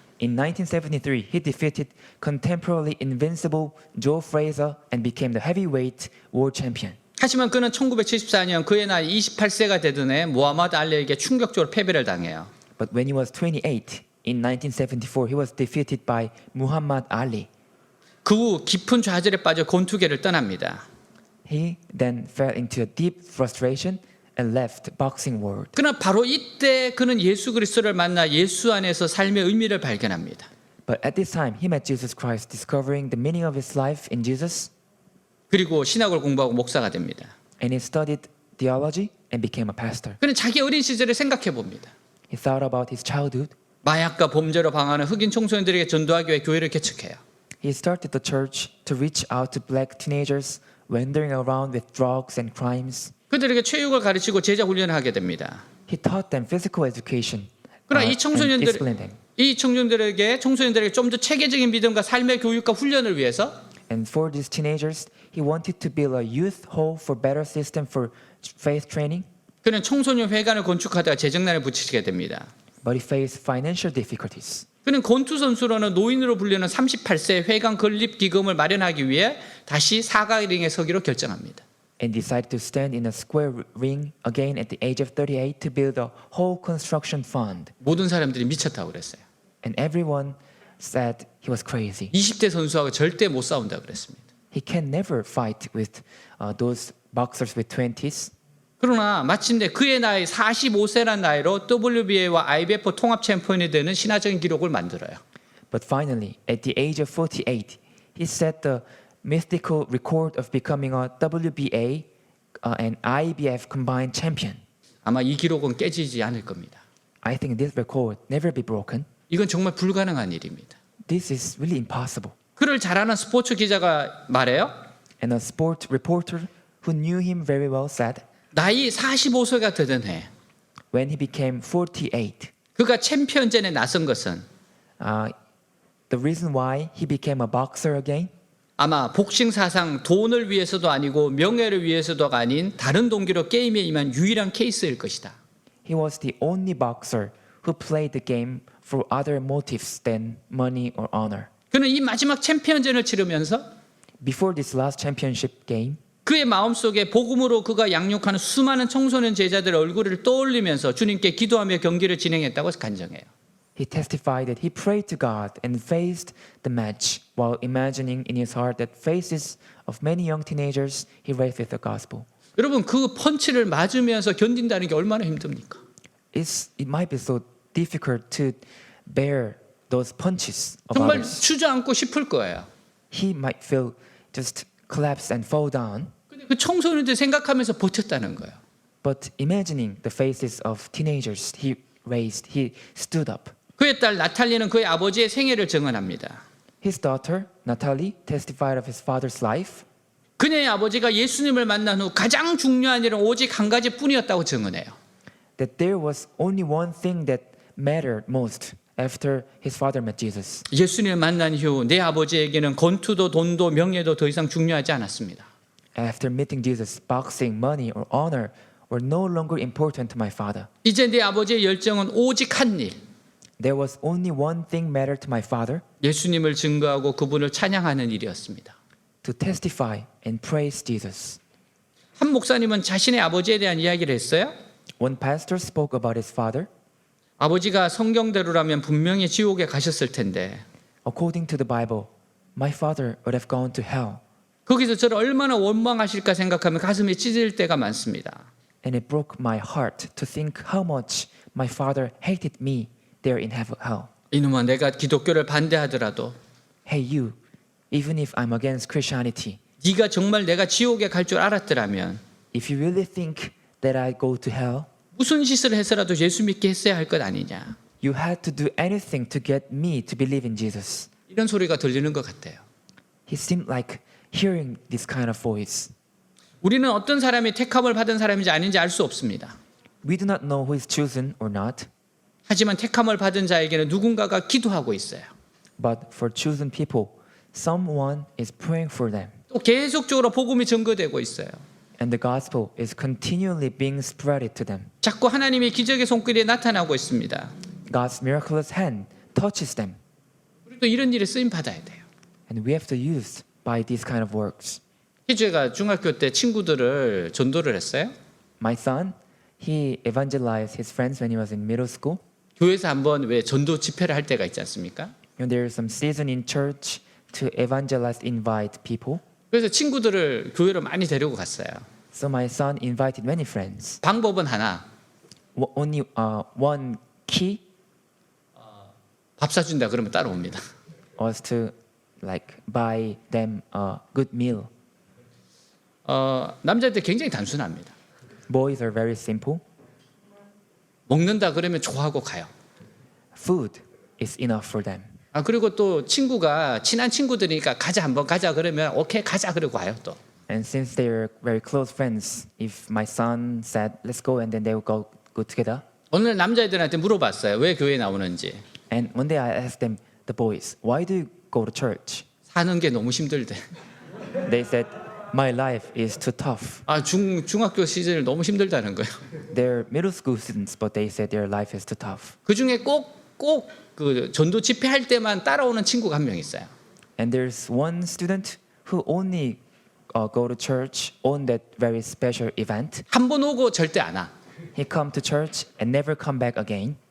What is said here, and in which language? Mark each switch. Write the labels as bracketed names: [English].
[English] In 1973, he defeated contemporarily invincible Joe Frazier and became the heavyweight world champion. [Korean] 하지만 그는 1974년 그의 나이 28세가 되던 해 무하마드 알리에게 충격적으로 패배를 당해요. [English] But when he was 28, in 1974, he was defeated by Muhammad Ali. [Korean] 그 후 깊은 좌절에 빠져 권투계를 떠납니다. [English] He then fell into a deep frustration and left boxing world. [Korean] 그러나 바로 이때 그는 예수 그리스도를 만나 예수 안에서 삶의 의미를 발견합니다. [English] But at this time, he met Jesus Christ, discovering the meaning of his life in Jesus, [Korean] 그리고 신학을 공부하고 목사가 됩니다. [English] and he studied theology and became a pastor. [Korean] 그는 자기 어린 시절을 생각해 봅니다. [English] He thought about his childhood. [Korean] 마약과 범죄로 방황하는 흑인 청소년들에게 전도하기 위해 교회를 개척해요. [English] He started the church to reach out to black teenagers wandering around with drugs and crimes. [Korean] 그들에게 체육을 가르치고 제자 훈련을 하게 됩니다. [English] He taught them physical education [Korean] 그러나 [English] and disciplined them. [Korean] 이 청소년들에게 좀 더 체계적인 믿음과 삶의 교육과 훈련을 위해서 [English] And for these teenagers, he wanted to build a youth hall for better system for faith training, [Korean] 그는 청소년 회관을 건축하다가 재정난에 부딪히게 됩니다. [English] but he faced financial difficulties. [Korean] 그는 권투 선수로는 노인으로 불리는 38세 회관 건립 기금을 마련하기 위해 다시 사각링에 서기로 결정합니다. [English] And decided to stand in a square ring again at the age of 38 to build a whole construction fund. [Korean] 모든 사람들이 미쳤다고 그랬어요. [English] And everyone said he was crazy. [Korean] 20대 선수하고 절대 못 싸운다고 그랬습니다. [English] He can never fight with those boxers with 20s. [Korean] 그러나 마침내 그의 나이 45세란 나이로 WBA와 IBF 통합 챔피언이 되는 신화적인 기록을 만들어요. [English] But finally, at the age of 48, he set the mythical record of becoming a WBA and IBF combined champion. [Korean] 아마 이 기록은 깨지지 않을 겁니다. [English] I think this record never be broken. [Korean] 이건 정말 불가능한 일입니다. [English] This is really impossible. [Korean] 그를 잘 아는 스포츠 기자가 말해요. [English] And a sport reporter who knew him very well said, [Korean] 나이 45세가 되던 해 [English] when he became 48, [Korean] 그가 챔피언전에 나선 것은 [English] the reason why he became a boxer again, [Korean] 아마 복싱 사상 돈을 위해서도 아니고 명예를 위해서도 아닌 다른 동기로 게임에 임한 유일한 케이스일 것이다. [English] he was the only boxer who played the game for other motives than money or honor. [Korean] 그는 이 마지막 챔피언전을 치르면서 [English] Before this last championship game, [Korean] 그의 마음속에 복음으로 그가 양육하는 수많은 청소년 제자들의 얼굴을 떠올리면서 주님께 기도하며 경기를 진행했다고 간증해요. [English] he testified that he prayed to God and faced the match while imagining in his heart that faces of many young teenagers he raised with the gospel. [Korean] 여러분 그 펀치를 맞으면서 견딘다는 게 얼마나 힘듭니까? [English] It might be so difficult to bear those punches of [Korean] 정말 [English] others. [Korean] 주저앉고 싶을 거예요. [English] He might feel just collapse and fall down. [Korean] 근데 그 청소년들 생각하면서 버텼다는 거예요. [English] But imagining the faces of teenagers he raised, he stood up. [Korean] 그의 딸 나탈리는 그의 아버지의 생애를 증언합니다. [English] His daughter, Natalie, testified of his father's life. [Korean] 그녀의 아버지가 예수님을 만난 후 가장 중요한 일은 오직 한 가지뿐이었다고 증언해요. [English] That there was only one thing that mattered most after his father met Jesus. [Korean] 예수님을 만난 이후 내 아버지에게는 권투도 돈도 명예도 더 이상 중요하지 않았습니다. [English] After meeting Jesus, boxing, money, or honor were no longer important to my father. [Korean] 이제 내 아버지의 열정은 오직 한 일, [English] There was only one thing mattered to my father, [Korean] 예수님을 증거하고 그분을 찬양하는 일이었습니다. [English] to testify and praise Jesus. [Korean] 한 목사님은 자신의 아버지에 대한 이야기를 했어요. [English] One pastor spoke about his father. [Korean] 아버지가 성경대로라면 분명히 지옥에 가셨을 텐데 [English] According to the Bible, my father would have gone to hell. [Korean] 거기서 저를 얼마나 원망하실까 생각하면 가슴이 찢어질 때가 많습니다. [English] And it broke my heart to think how much my father hated me there in hell. [Korean] 이놈아 내가 기독교를 반대하더라도 [English] Hey you, even if I'm against Christianity, [Korean] 네가 정말 내가 지옥에 갈 줄 알았더라면 [English] if you really think that I go to hell, [Korean] 무슨 짓을 해서라도 예수 믿게 했어야 할 것 아니냐. [English] you had to do anything to get me to believe in Jesus. [Korean] 이런 소리가 들리는 것 같아요. [English] He seemed like hearing this kind of voice. [Korean] 우리는 어떤 사람이 택함을 받은 사람인지 아닌지 알 수 없습니다. [English] We do not know who is chosen or not, [Korean] 하지만 택함을 받은 자에게는 누군가가 기도하고 있어요. [English] but for chosen people, someone is praying for them. [Korean] 또 계속적으로 복음이 증거되고 있어요. [English] And the gospel is continually being spreaded to them. [Korean] 자꾸 하나님이 기적의 손길이 나타나고 있습니다. [English] God's miraculous hand touches them. [Korean] 또 이런 일에 쓰임 받아야 돼요. [English] And we have to use by these kind of works. [Korean] 희주가 중학교 때 친구들을 전도를 했어요. [English] My son, he evangelized his friends when he was in middle school. [Korean] 교회에서 한번 왜 전도 집회를 할 때가 있지 않습니까? [English] And there is some season in church to evangelize, invite people. [Korean] 그래서 친구들을 교회로 많이 데리고 갔어요. [English] So my son invited many friends. [Korean] 방법은 하나, [English] Only one key [Korean] 밥 사준다 그러면 따라옵니다. [English] was to like buy them a good meal. [Korean] 남자들 굉장히 단순합니다. [English] Boys are very simple. [Korean] 먹는다 그러면 좋아하고 가요. [English] Food is enough for them. [Korean] 그리고 또 친구가 친한 친구들이니까 가자 한번 가자 그러면 오케이 가자 그러고 와요 또. [English] And since they're very close friends, if my son said, let's go, and then they will go together. [Korean] 오늘 남자애들한테 물어봤어요. 왜 교회에 나오는지. [English] And one day I asked them, the boys, why do you go to church? [Korean] 사는 게 너무 힘들대. [English] They said, my life is too tough. [Korean] 중학교 시절 너무 힘들다는 거예요. [English] They're middle school students, but they said their life is too tough. [Korean] 그 중에 꼭 그 전도 집회할 때만 따라오는 친구가 한 명 있어요. [English] And there's one student who only go to church on that very special event. [Korean] 한 번 오고 절대 안 와. [English] He come to church and never come back again.